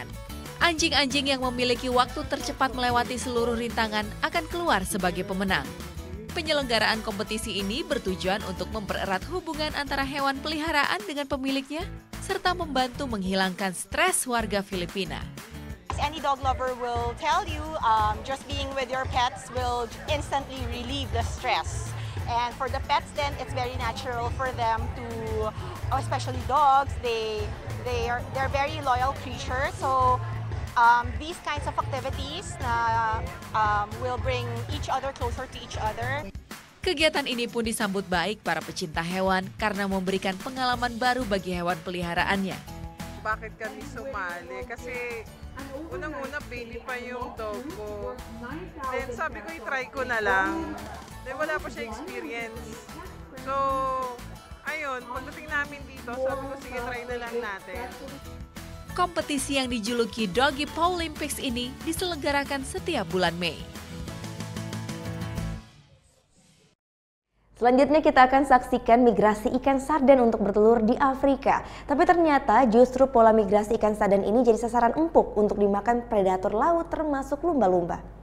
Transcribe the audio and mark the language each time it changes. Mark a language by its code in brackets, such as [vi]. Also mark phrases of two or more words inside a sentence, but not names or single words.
[id] Anjing-anjing yang memiliki waktu tercepat melewati seluruh rintangan akan keluar sebagai pemenang. Penyelenggaraan kompetisi ini bertujuan untuk mempererat hubungan antara hewan peliharaan dengan pemiliknya, serta membantu menghilangkan stres warga Filipina. [en] Any dog lover will tell you, just being with your pets will instantly relieve the stress. And for the pets, then it's very natural for them to, especially dogs, they're very loyal creatures. So these kinds of activities will bring each other closer to each other. [id] Kegiatan ini pun disambut baik para pecinta hewan karena memberikan pengalaman baru bagi hewan peliharaannya. [tl] Bakit kami sumali? Kasi unang-una baby pa yung dog ko. Then sabi ko i-try ko na lang. Then wala pa siya experience. So, ayun, pagdating namin dito, sabi ko sige try na lang natin. [id] Kompetisi yang dijuluki Doggy Pawlympics ini diselenggarakan setiap bulan Mei. Selanjutnya kita akan saksikan migrasi ikan sarden untuk bertelur di Afrika. Tapi ternyata justru pola migrasi ikan sarden ini jadi sasaran empuk untuk dimakan predator laut termasuk lumba-lumba.